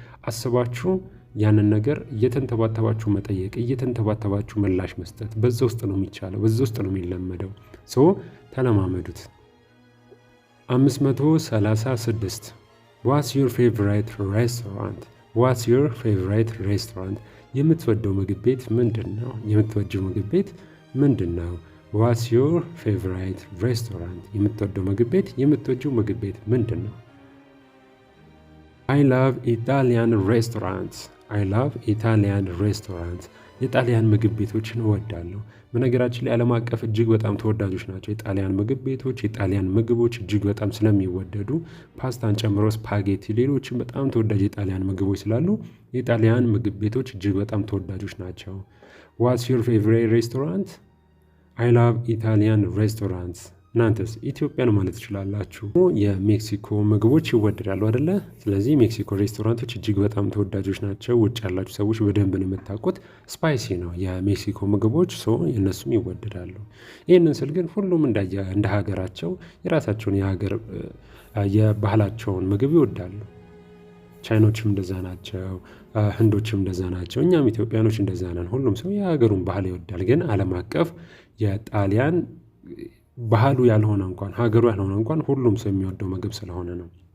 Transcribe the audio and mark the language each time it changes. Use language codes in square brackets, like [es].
[am] አስባችሁ ያንን ነገር እየተንተባተባችሁ መጠየቅ፣ እየተንተባተባችሁ ምላሽ መስጠት፣ በዛ ውስጥ ነው የሚቻለው፣ በዛ ውስጥ ነው የሚለመደው። ተለማመዱት። 536 [en] What's your favorite restaurant? What's your favorite restaurant? [am] የምትወደው ምግብ ቤት ምንድን ነው? የምትወጂው ምግብ ቤት ምንድን ነው? [en] What's your favorite restaurant? [am] የምትወደው ምግብ ቤት፣ የምትወጂው ምግብ ቤት ምንድን ነው? [en] I love Italian restaurants. I love Italian restaurants. [am] የጣሊያን ምግብ ቤቶችን እወዳለሁ። በነገራችን ላይ ዓለም አቀፍ እጅግ በጣም ተወዳጆች ናቸው የጣሊያን ምግብ ቤቶች። የጣሊያን ምግቦች እጅግ በጣም ስለሚወደዱ ፓስታን ጨምሮ ስፓጌቲ፣ ሌሎችም በጣም ተወዳጅ የጣሊያን ምግቦች ስላሉ የጣሊያን ምግብ ቤቶች እጅግ በጣም ተወዳጆች ናቸው። [en] What's your favorite restaurant? I love Italian restaurants. [am] እናንተስ? ኢትዮጵያን ማለት ትችላላችሁ። የሜክሲኮ ምግቦች ይወደዳሉ አይደለ? ስለዚህ ሜክሲኮ ሬስቶራንቶች እጅግ በጣም ተወዳጆች ናቸው። ውጭ ያላችሁ ሰዎች በደንብ ነው የምታውቁት። ስፓይሲ ነው የሜክሲኮ ምግቦች፣ የእነሱም ይወደዳሉ። ይህንን ስል ግን ሁሉም እንደ ሀገራቸው የራሳቸውን የባህላቸውን ምግብ ይወዳሉ። ቻይኖችም እንደዛ ናቸው፣ ህንዶችም እንደዛ ናቸው፣ እኛም ኢትዮጵያኖች እንደዛ ነን። ሁሉም ሰው የሀገሩን ባህል ይወዳል። ግን ዓለም አቀፍ የጣሊያን ባህሉ ያልሆነ እንኳን ሀገሩ ያልሆነ እንኳን ሁሉም ሰው የሚወደው ምግብ ስለሆነ ነው።